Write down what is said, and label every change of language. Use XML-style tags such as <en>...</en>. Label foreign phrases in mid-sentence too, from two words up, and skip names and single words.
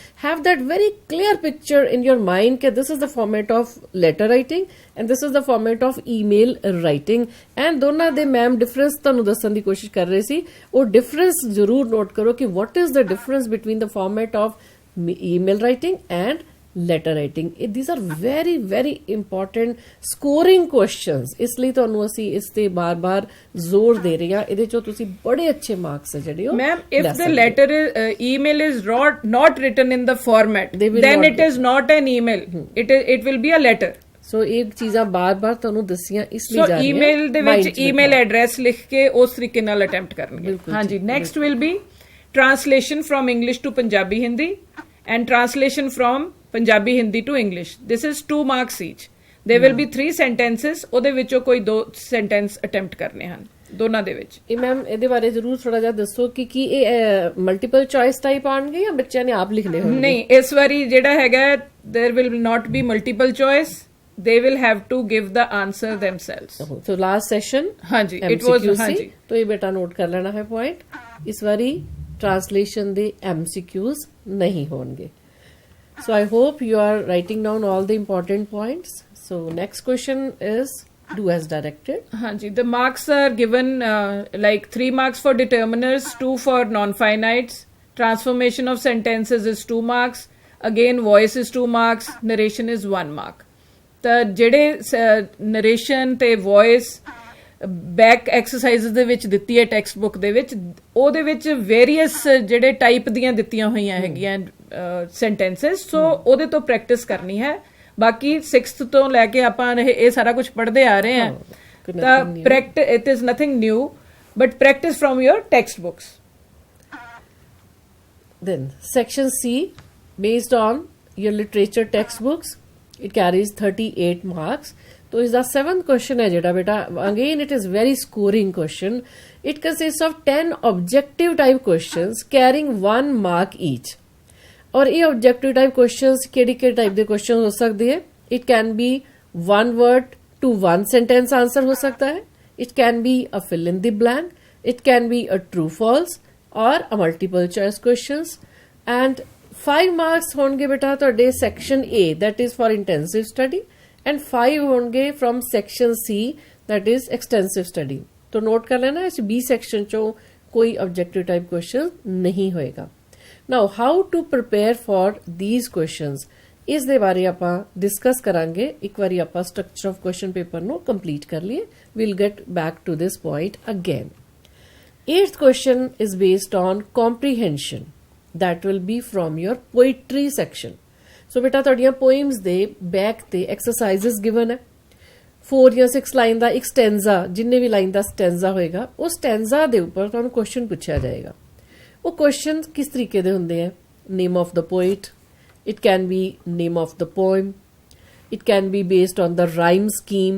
<en>have that very clear picture in your mind ਕਿ this is the format of letter writing and this is the format of email writing.</en> <pa>ਐਂਡ ਦੋਨਾਂ ਦੇ ਮੈਮ ਡਿਫਰੈਂਸ ਤੁਹਾਨੂੰ ਦੱਸਣ ਦੀ ਕੋਸ਼ਿਸ਼ ਕਰ ਰਹੇ ਸੀ. ਉਹ ਡਿਫਰੈਂਸ ਜ਼ਰੂਰ ਨੋਟ ਕਰੋ ਕਿ</pa> <en>what is the difference between the format of email writing and letter writing. These are very very important scoring questions.</en> <pa>ਇਸ ਲਈ ਤੁਹਾਨੂੰ ਅਸੀਂ ਇਸ ਤੇ ਬਾਰ-ਬਾਰ ਜ਼ੋਰ ਦੇ ਰਹੇ ਹਾਂ. ਇਹਦੇ ਚੋਂ ਤੁਸੀਂ ਬੜੇ ਅੱਛੇ ਮਾਰਕਸ ਹੈ ਜਿਹੜੇ</pa> <en>ma'am if the letter email is not written in the format then it is not an email. it will be a letter.</en> <pa>ਸੋ ਇਹ ਚੀਜ਼ਾਂ ਬਾਰ-ਬਾਰ ਤੁਹਾਨੂੰ ਦੱਸੀਆਂ ਇਸ ਲਈ ਜਾ ਰਹੀਆਂ. ਈਮੇਲ ਦੇ ਵਿੱਚ ਈਮੇਲ ਐਡਰੈਸ ਲਿਖ ਕੇ ਉਸ ਤਰੀਕੇ ਨਾਲ ਅਟੈਂਪਟ ਕਰਨਗੇ.</pa> <en>ਹਾਂਜੀ. next will be translation from English to Punjabi Hindi and translation from Punjabi Hindi to English. This is 2 marks each. There will be 3 sentences.</en> <pa>ਉਹਦੇ ਵਿੱਚੋਂ ਕੋਈ 2</pa> <en>sentence attempt</en> <pa>ਕਰਨੇ ਹਨ ਦੋਨਾਂ ਦੇ ਵਿੱਚ. ਇਹ ਮੈਮ ਇਹਦੇ ਬਾਰੇ ਜ਼ਰੂਰ ਥੋੜਾ ਜਿਹਾ ਦੱਸੋ ਕਿ ਕੀ ਇਹ</pa> <en>multiple choice type</en> <pa>ਆਣਗੇ ਜਾਂ ਬੱਚਿਆਂ ਨੇ ਆਪ ਲਿਖਣੇ ਹੋਣਗੇ? ਨਹੀਂ, ਇਸ ਵਾਰੀ ਜਿਹੜਾ ਹੈਗਾ</pa> <en>there will not be multiple choice. They will have to give the answer themselves. So last session ਹਾਂਜੀ it was ਹਾਂਜੀ</en> <pa>तो ਇਹ ਬੇਟਾ ਨੋਟ ਕਰ ਲੈਣਾ ਹੈ ਪੁਆਇੰਟ. ਇਸ ਵਾਰੀ ट्रांसलेशन दे MCQs</pa> <hi>नहीं होंगे.</hi> <en>So I hope you are writing down all the important points. So next question is do as directed. Hanji, the marks are given like 3 marks for determiners, 2 for non-finites. Transformation of sentences is 2 marks. Again, voice is 2 marks. Narration is 1 mark.</en> <pa>The ਜਿਹੜੇ narration ਤੇ voice</pa> <en>back exercises</en> <pa>ਦੇ ਵਿੱਚ ਦਿੱਤੀ ਹੈ</pa> <en>text book</en> <pa>ਦੇ ਵਿੱਚ, ਉਹਦੇ ਵਿੱਚ ਵੇਰੀਅਸ ਜਿਹੜੇ ਟਾਈਪ ਦੀਆਂ ਦਿੱਤੀਆਂ ਹੋਈਆਂ ਹੈਗੀਆਂ ਸੈਂਟੈਂਸਸ. ਸੋ ਉਹਦੇ ਤੋਂ ਪ੍ਰੈਕਟਿਸ ਕਰਨੀ ਹੈ. ਬਾਕੀ 6th ਤੋਂ ਲੈ ਕੇ ਆਪਾਂ ਇਹ ਸਾਰਾ ਕੁਝ ਪੜ੍ਹਦੇ ਆ ਰਹੇ ਹਾਂ.</pa> <en>ਤਾਂ it is nothing new but practice from your text books. Then section C, based on your literature textbooks, it carries 38 marks.</en> <hi>तो इसका 7th क्वेश्चन है जेड़ा बेटा,</hi> <en>again it is very scoring question. it consist of 10 objective type questions carrying 1 mark each.</en> <hi>और ये</hi> <en>objective type questions</en> <hi>केड़ी टाइप के क्वेश्चन हो सकते हैं?</hi> <en>it can be 1 word to 1 sentence answer</en> <hi>हो सकता है.</hi> <en>it can be a fill in the blank. it can be a true false or a multiple choice questions. and 5 marks</en> <pa>ਹੋਂਗੇ ਬੇਟਾ ਤੁਹਾਡੇ</pa> <en>section A, that is for intensive study, and 5 होंगे from section C, that is extensive study.</en> <hi>तो नोट कर लेना इस B सेक्शन चो कोई</hi> <en>objective type question</en> <hi>नहीं होएगा.</hi> <en>now how to prepare for these questions,</en> <pa>ਇਸ ਦੇ ਬਾਰੇ ਆਪਾਂ ਡਿਸਕਸ ਕਰਾਂਗੇ. ਇੱਕ ਬਾਰੀ ਆਪਾਂ</pa> <en>structure of question paper</en> <pa>ਨੂੰ ਕੰਪਲੀਟ ਕਰ ਲਏ.</pa> <en>will get back to this point again. 8th question is based on comprehension. That will be from your poetry section.</en> <pa>So beta ਤੁਹਾਡੀਆਂ poems ਦੇ back ਤੇ</pa> <en>exercises given</en> <pa>ਹੈ 4 ਜਾਂ 6 ਲਾਈਨ ਦਾ ਇੱਕ ਸਟੈਂਜ਼ਾ, ਜਿੰਨੇ ਵੀ ਲਾਈਨ ਦਾ ਸਟੈਂਜ਼ਾ ਹੋਏਗਾ ਉਹ ਸਟੈਂਜ਼ਾ ਦੇ ਉੱਪਰ ਤੁਹਾਨੂੰ ਕੁਐਸਚਨ ਪੁੱਛਿਆ ਜਾਏਗਾ। ਉਹ ਕੁਐਸਚਨ ਕਿਸ ਤਰੀਕੇ ਦੇ ਹੁੰਦੇ ਆ?</pa> <en>name of the poet, it can be name of the poem, it can be based on the rhyme scheme.</en>